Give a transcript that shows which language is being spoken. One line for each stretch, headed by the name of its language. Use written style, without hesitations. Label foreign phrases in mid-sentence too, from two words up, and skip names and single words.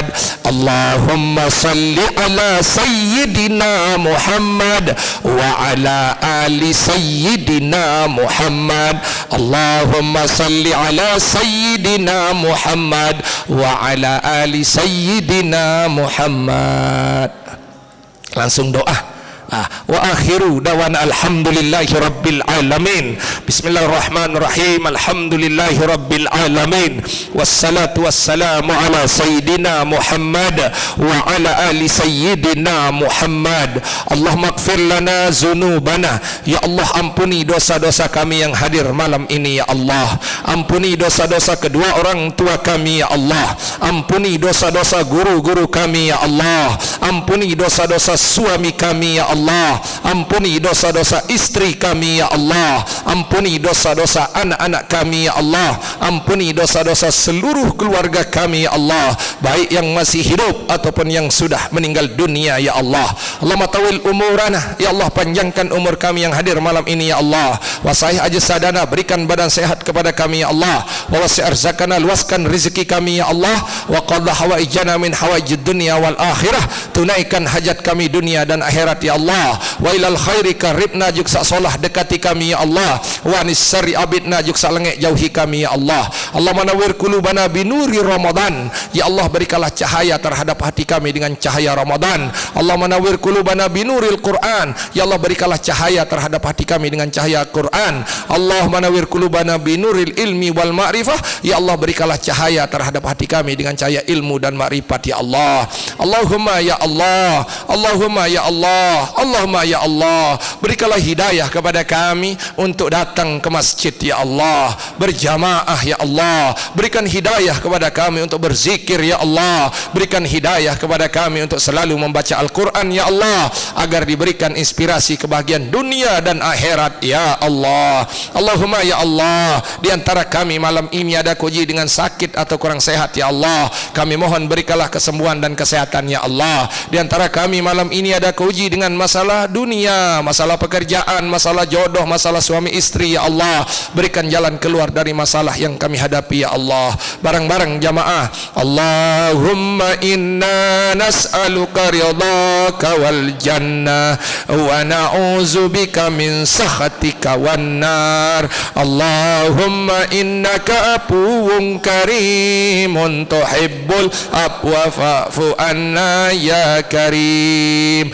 Arabic: اللهم صل على سيدنا محمد وعلى آل سيدنا محمد. اللهم صل على سيدنا محمد وعلى آل سيدنا محمد.
Indonesian: Langsung doa.
Arabic: وآخر دعوانا الحمد لله رب العالمين. بسم الله الرحمن الرحيم الحمد لله رب العالمين. والصلاة والسلام على سيدنا محمد وعلى آل سيدنا محمد. اللهم اغفر لنا ذنوبنا. يا الله,
Indonesian: ampuni dosa-dosa kami yang hadir malam ini ya Allah. Ampuni dosa-dosa kedua orang tua kami ya Allah. Ampuni dosa-dosa guru-guru kami ya Allah. Ampuni dosa-dosa suami kami ya Allah. Ampuni dosa-dosa istri kami ya Allah. Ampuni dosa-dosa anak-anak kami ya Allah. Ampuni dosa-dosa seluruh keluarga kami ya Allah, baik yang masih hidup ataupun yang sudah meninggal dunia ya Allah.
Arabic: اللهم طول أعمارنا يا الله,
Indonesian: panjangkan umur kami yang hadir malam ini ya Allah.
Arabic: وصحح أجسادنا,
Indonesian: berikan badan sehat kepada kami ya Allah.
Arabic: ووسع أرزاقنا,
Indonesian: luaskan rezeki kami ya Allah.
Arabic: وقض حوائجنا من حوائج الدنيا والآخرة,
Indonesian: tunaikan hajat kami dunia dan akhirat ya Allah.
Arabic: وإلى الخير قربنا,
Sasak: juksa solah
Indonesian: dekati kami ya Allah.
Arabic: ونسر أبعدنا,
Sasak: juksa lengek
Indonesian: jauhi kami ya Allah.
Arabic: الله منور قلوبنا بنور رمضان.
Indonesian: Ya Allah, berikanlah cahaya terhadap hati kami dengan cahaya Ramadan.
Arabic: الله منور قلوبنا بنور القرآن.
Indonesian: Ya Allah, berikanlah cahaya terhadap hati kami dengan cahaya Quran.
Arabic: الله منور قلوبنا بنور العلم والمعرفة.
Indonesian: Ya Allah, berikanlah cahaya terhadap hati kami dengan cahaya ilmu dan ma'rifat ya Allah.
Arabic: اللهم يا الله اللهم يا الله اللهم يا الله,
Indonesian: berikanlah hidayah kepada kami untuk datang ke masjid ya Allah, berjamaah ya Allah. Berikan hidayah kepada kami untuk berzikir ya Allah. Berikan hidayah kepada kami untuk selalu membaca Al-Quran ya Allah, agar diberikan inspirasi kebahagiaan dunia dan akhirat ya Allah. Allahumma ya Allah, di antara kami malam ini ada koji dengan sakit atau kurang sehat ya Allah, kami mohon berikanlah kesembuhan dan kesehatan ya Allah. Di antara kami malam ini ada koji dengan masalah dunia, masalah pekerjaan, masalah jodoh, masalah suami istri ya Allah, berikan jalan keluar dari masalah yang kami hadapi ya Allah. Bareng-bareng jamaah,
Arabic: اللهم إنا نسألك رضاك والجنة ونعوذ بك من سخطك والنار. اللهم إنك عفو كريم تحب العفو فاعف عنا يا كريم.